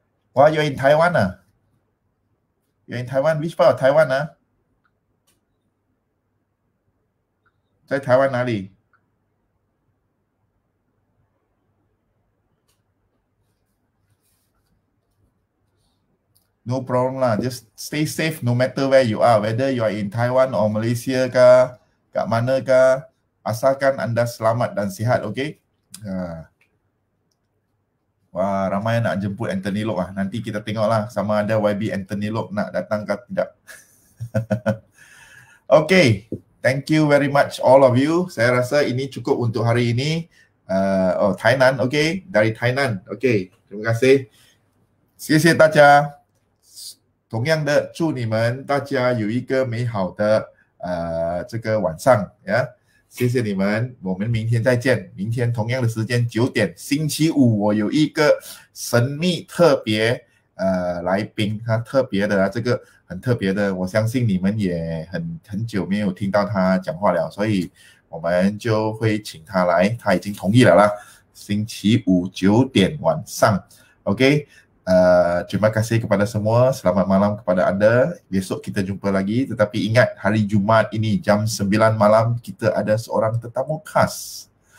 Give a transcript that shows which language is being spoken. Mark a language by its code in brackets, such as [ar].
[en] Wah, you're in Taiwan You're in Taiwan, which part of Taiwan [zh] 在台湾哪里 [en] No problem lah, just stay safe no matter where you are, whether you are in Taiwan or Malaysia kah, [ms] kat mana kah, asalkan anda selamat dan sihat, [en] okay? [ms] Wah, ramai nak jemput Anthony Lok nanti kita tengoklah sama ada YB Anthony Lok nak datang ke tidak. [en] Okay, thank you very much all of you. [ms] Saya rasa ini cukup untuk hari ini. Tainan, okay? Dari Tainan, okay. Terima kasih. [zh] 谢谢大家。同样的，祝你们大家有一个美好的这个晚上谢谢你们，我们明天再见。明天同样的时间9点，星期五我有一个神秘特别来宾，他特别的这个很特别的，我相信你们也很久没有听到他讲话了，所以我们就会请他来，他已经同意了啦。星期五9点晚上 OK。 [ms] Terima kasih kepada semua. Selamat malam kepada anda. Besok kita jumpa lagi. Tetapi ingat, hari Jumaat ini jam 9 malam kita ada seorang tetamu khas.